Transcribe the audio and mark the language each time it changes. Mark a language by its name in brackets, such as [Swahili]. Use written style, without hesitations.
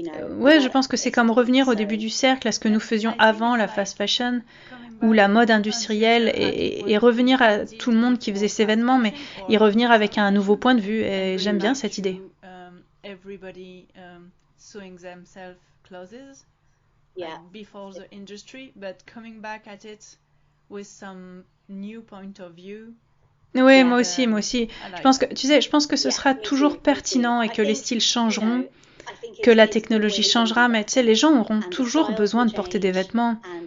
[French] Ouais, je pense que c'est comme revenir au début du cercle, à ce que nous faisions avant la fast fashion ou la mode industrielle et revenir à tout le monde qui faisait ces événements, mais y revenir avec un nouveau point de vue. Et j'aime bien cette idée. [English] Everybody sewing themselves clothes before the industry, but coming back at it with some new point of view. [French] Oui, moi aussi. Je pense que ce sera toujours pertinent et que les styles changeront, que la technologie changera, mais tu sais, les gens auront toujours besoin de porter des vêtements.